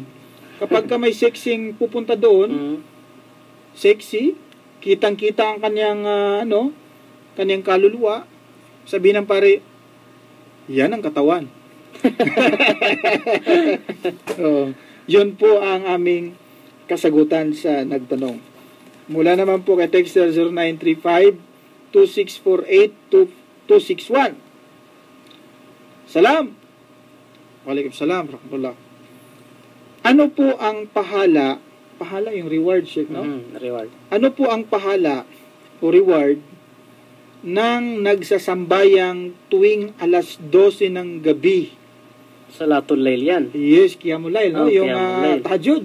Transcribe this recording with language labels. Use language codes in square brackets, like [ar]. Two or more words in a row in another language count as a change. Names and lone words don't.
[tl] Kapag ka may sexing pupunta doon, sexy, kitang-kita ang kanyang kanyang kaluluwa, sabihin ng pare, yan ang katawan. Yun po ang aming kasagutan sa nagtanong. Mula naman po kay Texter 0935-2648-261. Salam! [ar] وعليكم السلام، رحمة الله. [tl] Ano po ang pahala? Pahala yung reward, Sheikh, no? Reward. Ano po ang pahala o reward ng nagsasambayang tuwing alas 12 ng gabi? [ar] صلاة الليل [tl] yan. [ar] Yes, قيام الليل, [tl] no? Yung tahajjud.